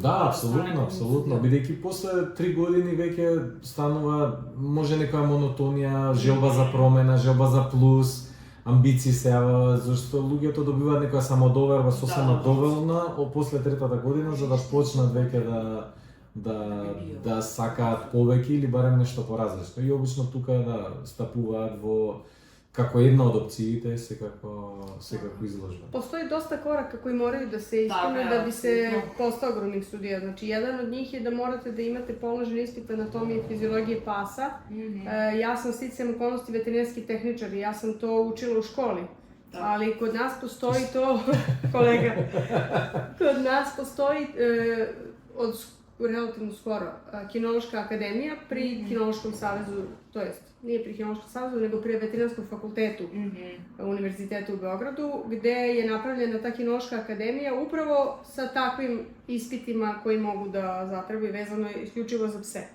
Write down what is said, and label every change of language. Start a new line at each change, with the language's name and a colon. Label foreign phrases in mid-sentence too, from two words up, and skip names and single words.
Macedonian: да, апсолутно, бидејќи после 3 години веќе станува, може некоја монотонија, желба за промена, желба за плюс, амбиции се јава, зашто луѓето добиваат некоја самодоверба, сосема доволна после третата година, за да почнат веќе да сакаат повеќе или барем нешто поразлично. И обично тука стапуваат во како една од опциите секако изложба.
Serbian: Postoji dosta koraka koji moraju da se ispune da bi se postao grooming sudija. Znači, jedan od njih je da morate da imate položen ispit anatomije i fiziologije pasa. Ja sam sticajem okolnosti veterinarski tehničar i ja sam to učila u školi. Ali kod nas postoji to, kolega, kod nas postoji od relativno skoro kinološka akademija pri Kinološkom savezu, to jest nije pri Kinološkom savezu, nego pri Veterinarskom fakultetu Univerziteta u Beogradu, gde je napravljena ta Kinološka akademija upravo sa takvim ispitima koji mogu da zatrebaju vezano isključivo za pse.